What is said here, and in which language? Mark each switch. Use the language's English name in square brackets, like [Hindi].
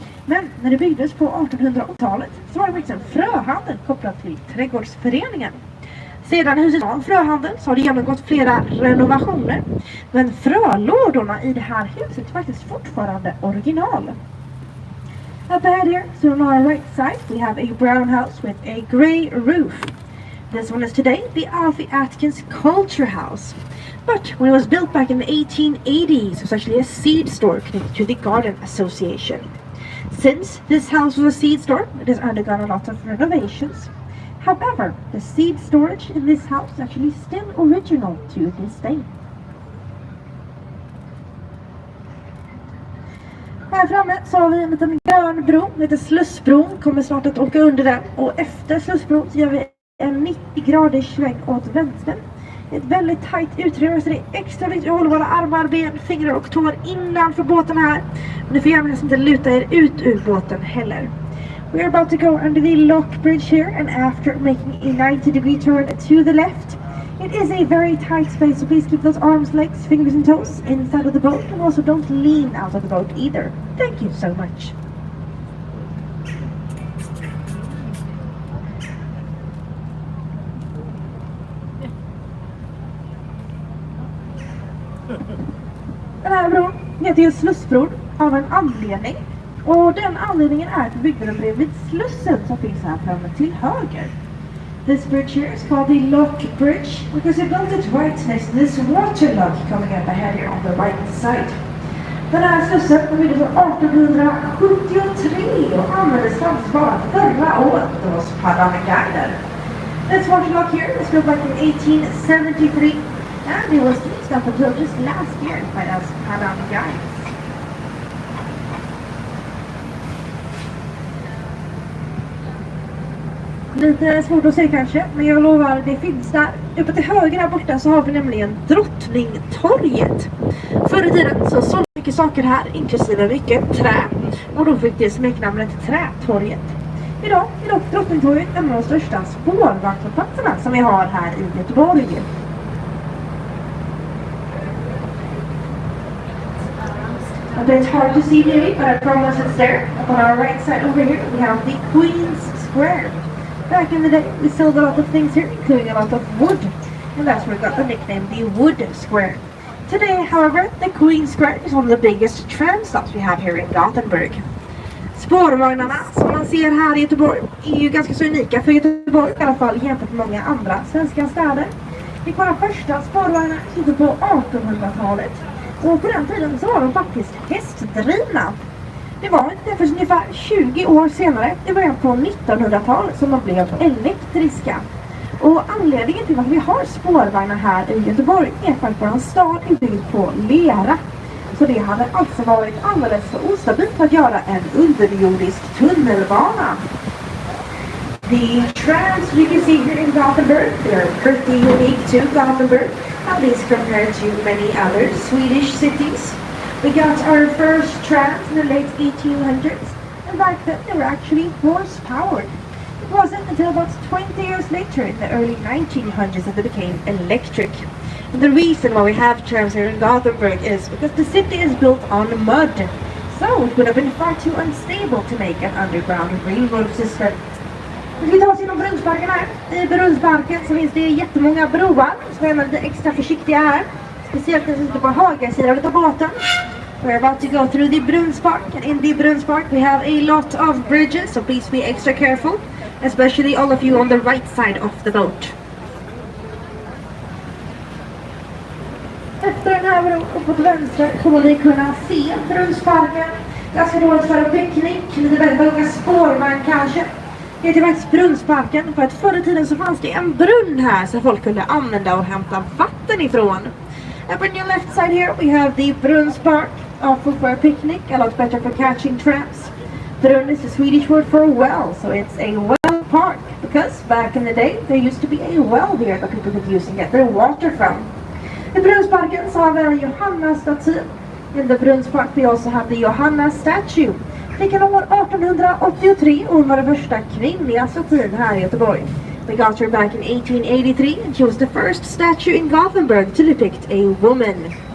[Swedish] Men när det byggdes på 1880-talet så var det faktiskt en fröhandel kopplad till trädgårdsföreningen. Sedan huset var en fröhandel så har det genomgått flera renovationer. Men frölådorna i det här huset är faktiskt fortfarande original. [English] Up ahead here, so on our right side, we have a brown house with a grey roof. This one is today the Alfie Atkins Culture House. But when it was built back in the 1880s, it was actually a seed store connected to the Garden Association. Since this house was a seed store, it has undergone a lot of renovations. However, the seed storage in this house is actually still original to this day. [Swedish] Här framme så har vi en liten grön bro, den heter Slussbron, kommer snart att åka under den. Och efter Slussbron så gör vi en 90 graders sväng åt vänster. Ett väldigt tajt utrymme så det är extra viktigt att hålla våra armar, ben, fingrar och tår innanför båten här. Men ni får gärna inte luta er ut ur båten heller. [English] We are about to go under the lock bridge here, and after making a 90-degree turn to the left, it is a very tight space, so please keep those arms, legs, fingers and toes inside of the boat, and also don't lean out of the boat either. Thank you so much. [Swedish] Den här bron heter ju Slussbron av en anledning. Och den anledningen är att byggnaden bredvid Slussen som finns här framme till höger. [English] This bridge here is called the Lock Bridge because it built it right next to this water lock coming up ahead here on the right side. [Swedish] Den här Slussen byggdes 1873 och användes faktiskt bara förra året hos Paddan Göteborg. [English] This water lock here was built back in 1873 and it was fixed up until just last year by us Paddan Göteborg. [Swedish] Lite svårt att se kanske, men jag lovar det finns där. Uppe till höger här borta så har vi nämligen Drottningtorget. Förr i tiden så sålde mycket saker här, inklusive mycket trä. Och då fick det smeknamnet Trätorget. Idag är dock Drottningtorget en av de största spårvagnsplatserna som vi har här i Göteborg. [English] A bit hard to see maybe, but I promise it's there. Up on our right side over here we have the Queen's Square. Back in the day, we sold a lot of things here, including a lot of wood. And that's where we got the nickname, the Wood Square. Today, however, the Queen Square is one of the biggest tram stops we have here in Gothenburg. [Swedish] Spårvagnarna som man ser här i Göteborg är ju ganska så unika för Göteborg, i alla fall jämfört med många andra svenska städer. Vi kollar första spårvagnarna ute på 1800-talet. Och på den tiden så var de faktiskt hästdrivna. Det var inte först ungefär 20 år senare, i början på 1900-talet, som de blev elektriska. Och anledningen till att vi har spårvagnar här i Göteborg är för att vår stad är byggd på lera. Så det hade alltså varit alldeles för ostabilt att göra en underjordisk tunnelbana. [English] The trams you can see here in Gothenburg, they're pretty unique to Gothenburg, at least compared to many other Swedish cities. We got our first trams in the late 1800s, and back then they were actually horse-powered. It wasn't until about 20 years later, in the early 1900s, that they became electric. And the reason why we have trams here in Gothenburg is because the city is built on mud, so it would have been far too unstable to make an underground railroad system. [Swedish] Vi ska ta oss genom Brunsparken här. I Brunsparken så finns det jättemånga broar, så vi är lite extra försiktiga här. Speciellt när vi sitter på högersidan av båten. [English] We're about to go through the Bruns Park, and in the Bruns Park we have a lot of bridges, so please be extra careful, especially all of you on the right side of the boat. [Swedish] Efter den här bron uppåt vänster kommer vi kunna se Brunsparken. Ganska dåligt för en picknick, lite väldigt många spårvagn kanske. Det heter faktiskt Brunsparken för att förr i tiden så fanns det en brunn här så folk kunde använda och hämta vatten ifrån. [English] Up on your left side here we have the Bruns Park, awful for a picnic, a lot better for catching tramps. Brunn is the Swedish word for a well, so it's a well park because back in the day there used to be a well here that people could use and get their water from. [Swedish] In Brunsparken så har vi en Johanna-staty. [English] In the Bruns Park we also have the Johanna statue. [Swedish] Vilken år 1883 och hon var den första kvinnliga statyn här i Göteborg. [English] We got her back in 1883 and she was the first statue in Gothenburg to depict a woman.